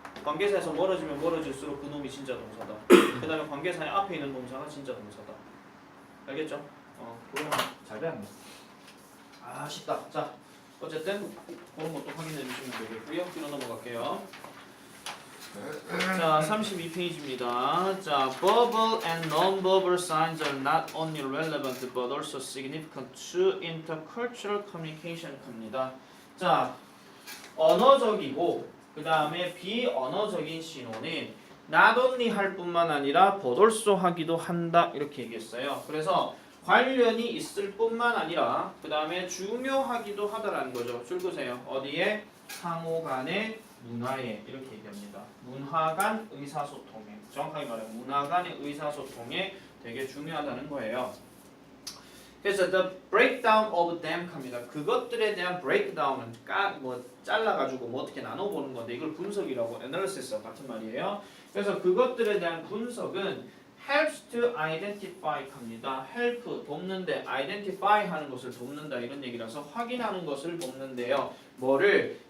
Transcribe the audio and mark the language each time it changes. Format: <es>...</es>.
<ko>관계사에서 멀어지면 멀어질수록 그 놈이 진짜 동사다. 그 다음에 관계사의 앞에 있는 동사가 진짜 동사다. 알겠죠? 그러면 잘 배웠네. 쉽다. 자, 어쨌든 그런 것도 확인해 주시면 되겠고요. 뒤로 넘어갈게요. 자, 32페이지입니다.</ko> <en>자, verbal and non-verbal signs are not only relevant but also significant to intercultural communication 갑니다.</en> <ko>자, 언어적이고 그 다음에 비언어적인 신호는 not only 할 뿐만 아니라 but also 하기도 한다 이렇게 얘기했어요. 그래서 관련이 있을 뿐만 아니라 그 다음에 중요하기도 하다라는 거죠. 줄 거세요. 어디에? 상호 간의 문화에 이렇게 얘기합니다. 문화 간 의사소통에 정확하게 말하면 문화 간의 의사소통에 되게 중요하다는 거예요.</ko> <en>그래서 the breakdown of them 합니다.</en> <ko>그것들에 대한 breakdown은 잘라가지고 뭐 어떻게 나눠보는 건데 이걸 분석이라고 analysis 같은 말이에요. 그래서 그것들에 대한 분석은</ko> <en>helps to identify</en> <ko>합니다. help 돕는데 identify 하는 것을 돕는다 이런 얘기라서 확인하는 것을 돕는데요. 뭐를?</ko>